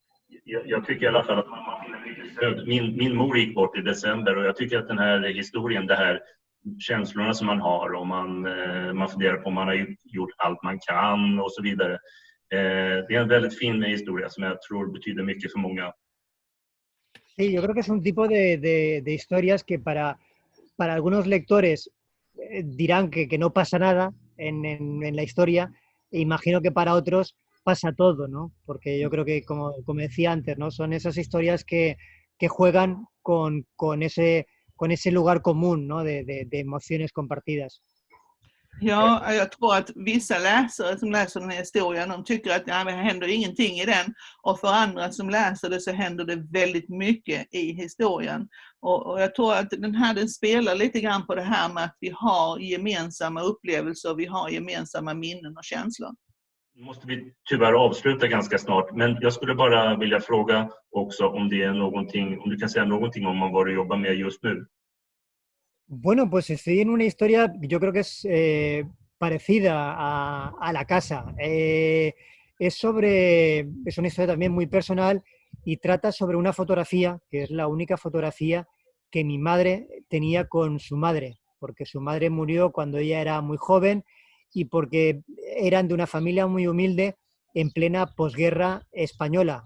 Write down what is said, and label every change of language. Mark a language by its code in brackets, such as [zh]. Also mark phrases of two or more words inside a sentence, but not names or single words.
[sv] Jag tycker i alla fall att man finner mycket stöd. Min mor gick bort i december och jag tycker att den här historien, det här känslorna som man har och man funderar på om man har gjort allt man kan och så vidare. Det är en väldigt fin historia som jag tror betyder mycket för många. [es] Sí, yo creo que es un tipo de historias que para algunos lectores dirán que no pasa nada en la historia, e imagino que para otros pasa todo, ¿no? Porque yo creo que, como decía antes, ¿no? Son esas historias que juegan con ese lugar común, ¿no? de emociones compartidas. [sv] Ja, jag tror att vissa läsare som läser den här historien, de tycker att det händer ingenting i den. Och för andra som läser det så händer det väldigt mycket i historien. Och jag tror att den spelar lite grann på det här med att vi har gemensamma upplevelser, vi har gemensamma minnen och känslor. Nu måste vi tyvärr avsluta ganska snart, men jag skulle bara vilja fråga också om det är någonting, om du kan säga någonting om vad du jobbar med just nu. [es] Bueno, pues estoy en una historia, yo creo que es parecida a La Casa. Es una historia también muy personal y trata sobre una fotografía, que es la única fotografía que mi madre tenía con su madre, porque su madre murió cuando ella era muy joven y porque eran de una familia muy humilde en plena posguerra española.